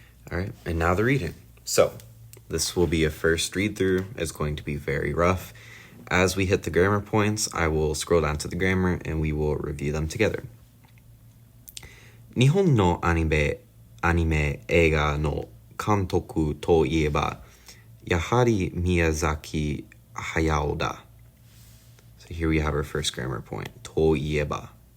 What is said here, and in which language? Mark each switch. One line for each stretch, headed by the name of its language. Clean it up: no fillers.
English: All right, and now the reading. So, This will be a first read through. It's going to be very rough. As we hit the grammar points, I will scroll down to the grammar and we will review them together.
Japanese: 日本のアニメ映画の監督といえば、やはり宮崎駿だ。
English: So here we have our first grammar point.
Japanese: といえば。